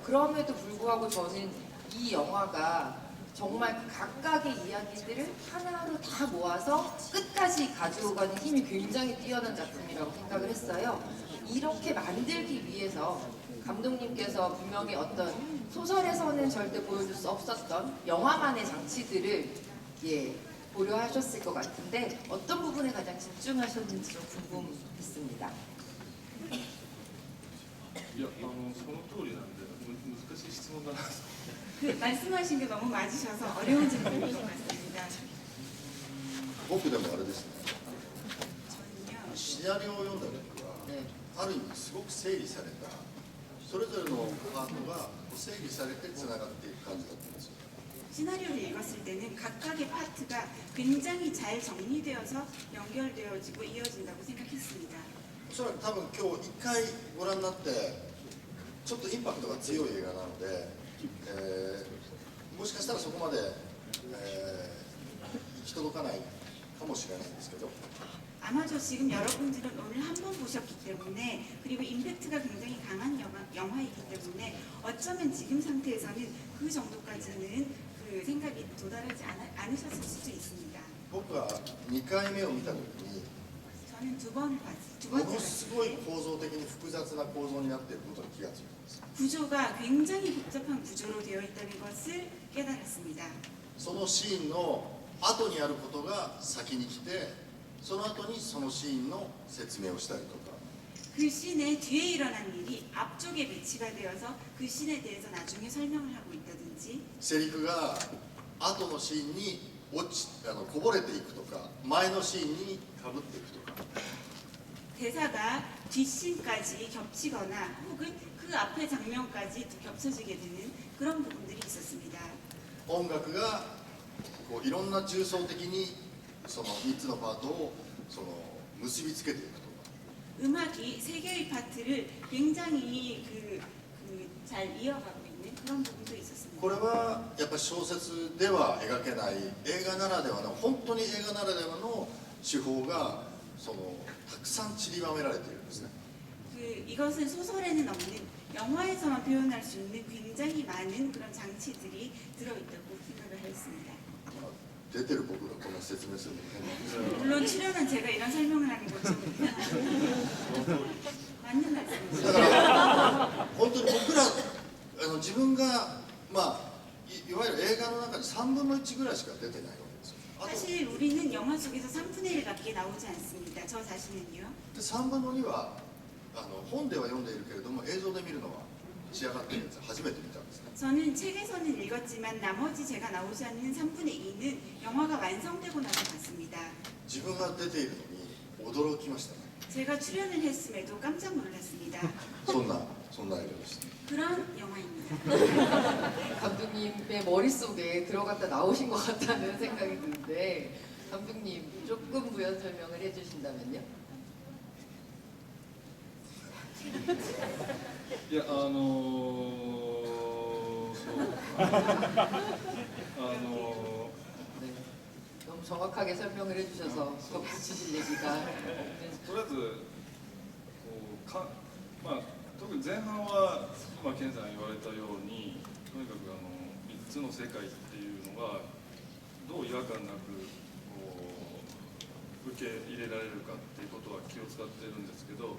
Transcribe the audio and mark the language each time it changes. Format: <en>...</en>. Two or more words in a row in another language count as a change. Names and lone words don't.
<ko>그럼에도 불구하고 저는 이 영화가 정말 그 각각의 이야기들을 하나로 다 모아서 끝까지 가지고 가는 힘이 굉장히 뛰어난 작품이라고 생각을 했어요. 이렇게 만들기 위해서 감독님께서 분명히 어떤 소설에서는 절대 보여줄 수 없었던 영화만의 장치들을 고려하셨을 것 같은데 어떤 부분에 가장 집중하셨는지 좀 궁금했습니다.</ko> <ja>いやその通りなんで難しい質問だな。</ja> <ko>그 말씀하신 게 너무 맞으셔서 어려운 질문인 것 같습니다.</ko> <ja>僕でもあれですね</ja> <ko>저는요.</ko> <ja>シナリオを読んだ時は</ja> <ko>네.</ko> <ja>ある意味すごく整理されたそれぞれのパートが整理されてつながっていく感じだったんですよ</ja> <ko>시나리오를 읽었을 때는 각각의 파트가 굉장히 잘 정리되어서 연결되어지고 이어진다고 생각했습니다.</ko> <ja>おそらく多分今日1回ご覧になってちょっとインパクトが強い映画なので、もしかしたらそこまで、行き届かないかもしれないんですけど</ja> <ko>아마도 지금 여러분들은 오늘 한 번 보셨기 때문에 그리고 임팩트가 굉장히 강한 영화이기 때문에 어쩌면 지금 상태에서는 그 정도까지는 그 생각이 도달하지 않으셨을 수도 있습니다.</ko> <ja>僕が2回目を見た時に</ja> <ko>저는 두 번째</ko> <ja>もの</ja> <ko>봤을</ko> <ja>すごい</ja> <ko>때</ko> <ja>構造的に複雑な構造になっていることに気がついたんです</ja> <ko>구조가 굉장히 복잡한 구조로 되어 있다는 것을 깨달았습니다.</ko> <ja>そのシーンの後にあることが先に来てその後にそのシーンの説明をしたりとか</ja> <ko>그 그 씬의 뒤에 일어난 일이 앞쪽에 배치가 되어서 그 씬에 대해서 나중에 설명을 하고 있다든지</ko> <ja>セリフが後のシーンにこぼれていくとか前のシーンにかぶっていくとか</ja> <ko>대사가 뒷씬까지 겹치거나 혹은 그 앞의 장면까지 겹쳐지게 되는 그런 부분들이 있었습니다.</ko> <ja>音楽がこういろんな重層的にその3つのパートをその結びつけていくとか</ja> <ko>음악이 세 개의 파트를 굉장히 잘 이어가고 있는 그런 부분도 있었습니다.</ko> <ja>これはやっぱり小説では描けない映画ならではの本当に映画ならではの手法がそのたくさん散りばめられているんですね</ja> <ko>이것은 소설에는 없는 영화에서만 표현할 수 있는 굉장히 많은 그런 장치들이 들어있다고 생각을 했습니다.</ko> <ja>まあ出てる僕がこんな説明するのも変なんですけど</ja> <ko>물론 출연한 제가 이런 설명을 하는 것좀 맞는 말씀이죠.</ko> <ja>だから本当に僕ら自分がまあいわゆる映画の中に3分の1ぐらいしか出てないわけですよあと</ja> <ko>사실 우리는 영화 속에서 3분의 1밖에 나오지 않습니다. 저 자신은요.</ko> <ja>で3分の2は本では読んでいるけれども映像で見るのは仕上がっているやつ初めて見たんですね</ja> <ko>저는 책에서는 읽었지만 나머지 제가 나오지 않는 3분의 2는 영화가 완성되고 나서 봤습니다.</ko> <ja>自分が出ているのに驚きましたね</ja> <ko>제가 출연을 했음에도 깜짝 놀랐습니다.</ko> <ja>そんな映画でした</ja> <ko>그런 영화입니다. 감독님의 머릿속에 들어갔다 나오신 것 같다는 생각이 드는데 감독님 조금 부연 설명을 해주신다면요?</ko> <ja>いやそう</ja> <ko>네, 너무 정확하게 설명을 해주셔서 덧붙이실 얘기가 없는</ko> <ja>とりあえずこうまあ、特に前半は今健さん言われたようにとにかく3つの世界っていうのがどう違和感なくこう受け入れられるかっていうことは気を使ってるんですけど</ja>